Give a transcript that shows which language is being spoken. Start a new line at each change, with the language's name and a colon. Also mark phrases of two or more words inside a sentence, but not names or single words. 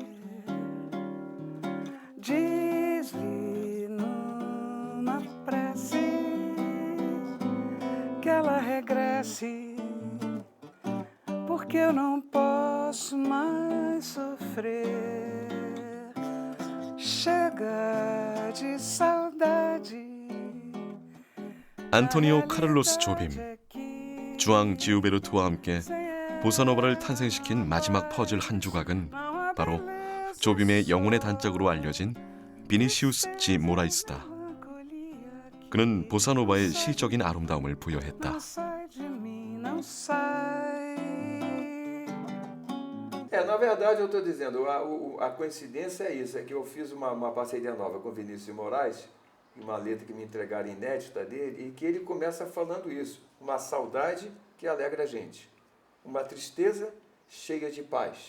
Portuguese: Diz-lhe numa prece que ela regresse, porque eu não posso mais sofrer. Chega de saudade.
Korean: 안토니오 카를로스 조빔, 주앙 지우베르트와 함께 보사노바를 탄생시킨 마지막 퍼즐 한 조각은 바로 조빔의 영혼의 단짝으로 알려진 비니시우스 지 모라이스다. 그는 보사노바의 시적인 아름다움을 부여했다.
Portuguese: Na verdade, eu estou dizendo, a coincidência é isso, é que eu fiz uma parceria nova com Vinícius de Moraes, uma letra que me entregaram inédita dele, e que ele começa falando isso, uma saudade que alegra a gente, uma tristeza cheia de paz.